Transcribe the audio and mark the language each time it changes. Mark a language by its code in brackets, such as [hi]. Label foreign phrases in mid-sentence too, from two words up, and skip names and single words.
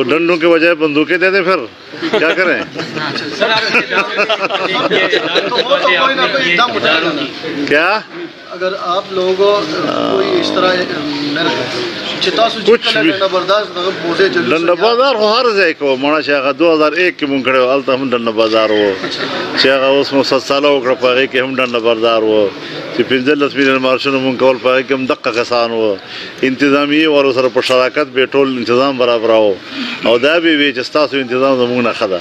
[ur] تو ڈنڈوں کے بجائے بندوقیں دے دیں، پھر کیا کریں؟ کیا اگر آپ لوگوں کوئی اس طرح کچھ بھی ڈنڈا بازار ہو، ہر [ps] ځای کو مانا شیخا 2001 کې مونږ کړی هلته هم ډنډه بازار و، چې هغه اوس مو 7 ساله وکړه په هغې کې هم ډنډه بازار و، چې 15 ملین مارشونه مونږ کول په هغې کې هم دقه کسان و، انتظامیې والو سره په شراکت به ټول انتظام برابراو، او دا به وي چې ستاسو انتظام زموږ نه ښه ده۔